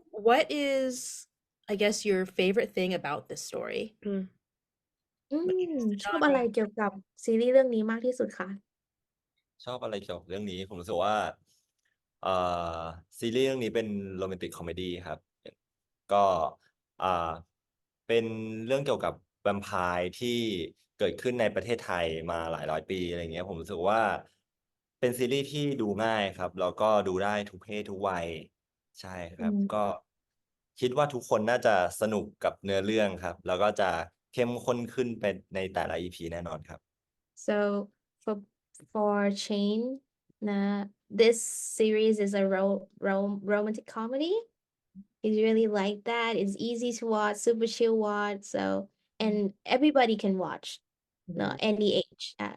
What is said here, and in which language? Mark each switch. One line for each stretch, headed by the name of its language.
English: what is, I guess, your favorite thing about this story? อื Like, ม is the
Thai: ชอบอะไร
English: genre?
Thai: เกี่ยวกับซีรีส์เรื่องนี้มากที่สุดคะ ชอบอะไรเกี่ยวกับเรื่องนี้ผมรู้สึกว่าเอ่อซีรีส์เรื่องนี้เป็นโรแมนติกคอมเมดี้ครับก็อ่าเป็นเรื่องเกี่ยวกับแวมไพร์ที่เกิดขึ้นในประเทศไทยมาหลายร้อยปีอะไรเงี้ยผมรู้สึกว่าเป็นซีรีส์ที่ดูง่ายครับแล้วก็ดูได้ทุกเพศทุกวัยใช่ค อื รับ ม ก็คิดว่าทุกคนน่าจะสนุกกับเนื้อเรื่องครับแล้วก็จะเข้มข้นขึ้นเป็นในแต่ละ EP แน่นอนครับ
English: So for Chain, this series is a romantic comedy. It's really like that. It's easy to watch, super chill watch. So and everybody can watch, no Mhm. any age.